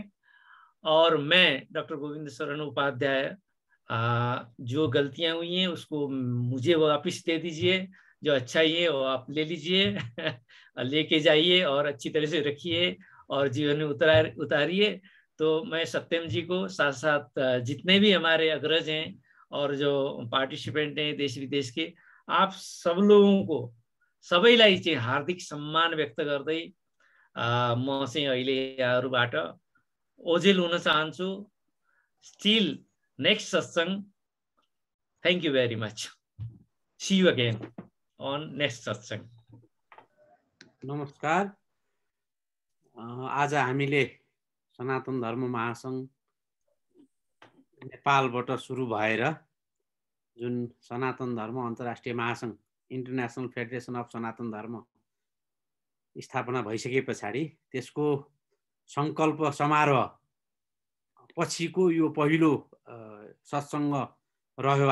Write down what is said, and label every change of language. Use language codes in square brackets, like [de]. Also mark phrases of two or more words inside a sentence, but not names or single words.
[hi] और मैं डॉक्टर गोविंद शरण उपाध्याय, जो गलतियां हुई हैं उसको मुझे वापिस दे दीजिए, जो अच्छा ही है वो आप ले लीजिए लेके जाइए और अच्छी तरह से रखिए और जीवन में उतारिए। तो मैं सत्यम जी को, साथ साथ जितने भी हमारे अग्रज हैं और जो पार्टिसिपेंट हैं देश विदेश के, आप सब लोगों को [ne] सबैलाई चाहिँ हार्दिक सम्मान व्यक्त गर्दै म चाहिँ अहिले यहाँहरुबाट ओझेल हुन चाहन्छु। [en] Still next satsang. Thank you very much. See you again on next satsang. [ne] नमस्कार। आज हामीले सनातन धर्म महासंघ नेपालबाट सुरु भएर जुन सनातन धर्म अन्तर्राष्ट्रिय महासंघ इन्टरनेशनल फेडरेसन अफ सनातन धर्म स्थापना भइसके पछाडि त्यसको संकल्प समारोह पछिको यो पहिलो सत्संग रह्यो।